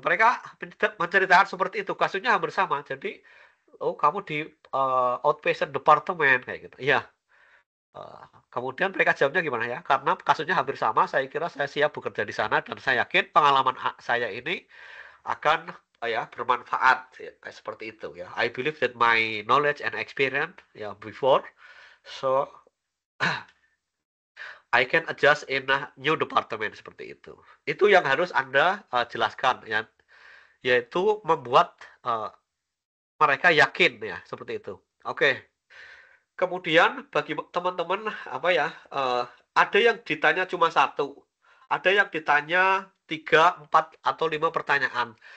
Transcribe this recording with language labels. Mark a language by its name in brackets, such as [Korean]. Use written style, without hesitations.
[Indonesian] Mereka menceritakan seperti itu, kasusnya hampir sama. Jadi, oh kamu di outpatient department kayak gitu. Iya. Kemudian mereka jawabnya gimana ya? Karena kasusnya hampir sama, saya kira saya siap bekerja di sana dan saya yakin pengalaman saya ini akan ya bermanfaat ya, kayak seperti itu ya. [English] I believe that my knowledge and experience ya before so I can adjust in a new department [Indonesian] seperti itu. Itu yang harus Anda jelaskan ya, yaitu membuat mereka yakin ya seperti itu. Oke. Kemudian bagi teman-teman apa ya, ada yang ditanya cuma satu, ada yang ditanya 3, 4 atau 5 pertanyaan.